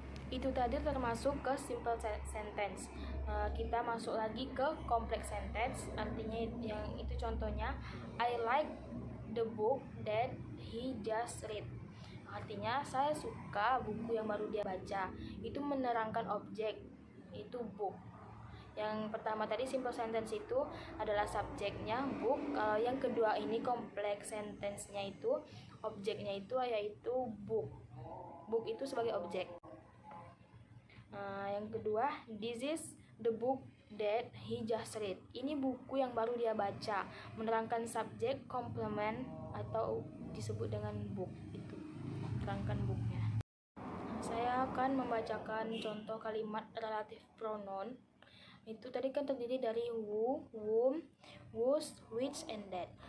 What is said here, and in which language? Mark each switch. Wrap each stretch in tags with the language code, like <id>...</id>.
<id>Itu tadi termasuk ke simple sentence. Kita masuk lagi ke complex sentence, artinya yang itu contohnya,</id> <en>I like the book that he just read,</en> <id>artinya saya suka buku yang baru dia baca. Itu menerangkan objek, itu book. Yang pertama tadi simple sentence itu adalah subjeknya book. Kalau yang kedua ini complex sentence-nya itu objeknya itu yaitu book. Book itu sebagai objek. Yang kedua,</id> <en>this is the book that he just read.</en> <id>Ini buku yang baru dia baca. Menerangkan subjek complement atau disebut dengan book, itu terangkan booknya. Saya akan membacakan contoh kalimat relative pronoun. Itu tadi kan terdiri dari who, whom, whose, which, and that.</id>